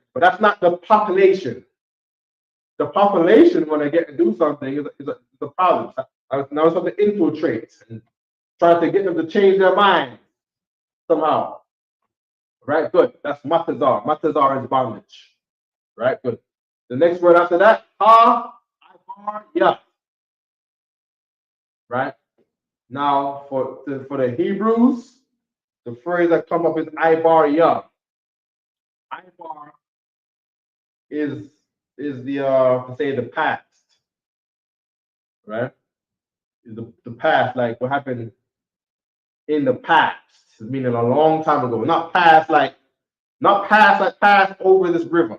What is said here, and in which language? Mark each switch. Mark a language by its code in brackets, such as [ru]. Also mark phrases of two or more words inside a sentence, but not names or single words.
[en] But that's not the population. The population, when they get to do something, is a problem. Now it's something to infiltrate and try to get them to change their mind somehow. Right, good. That's matazar. Matazar is bondage. Right, good. The next word after that, ha, ibar, ya. Right? Now, for the Hebrews, the phrase that come up is ibar, ya. Ibar is the to say the past, right? Is the past, like what happened in the past, meaning a long time ago. Not past like pass over this river.